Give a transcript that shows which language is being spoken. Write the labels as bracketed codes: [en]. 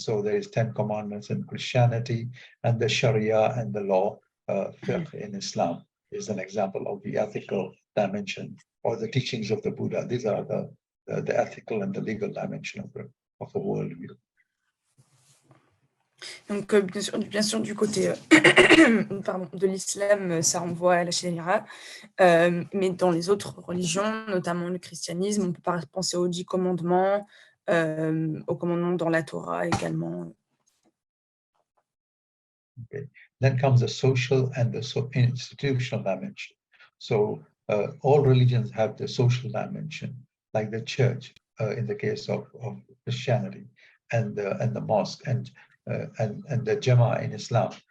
[en] So there is 10 commandments in Christianity, and the Sharia and the law, fiqh in Islam is an example of the ethical dimension, or the teachings of the Buddha. These are the ethical and the legal dimension of the worldview. [fr] Donc, bien sûr, du côté de l'islam, ça renvoie à la sharia, mais dans les autres religions, notamment le christianisme, on peut penser aux 10 commandements, aux commandements dans la Torah également. [en] Okay. Then comes the social and the institutional dimension. So all religions have the social dimension, like the church in the case of Christianity, and the mosque, and the Jama in Islam.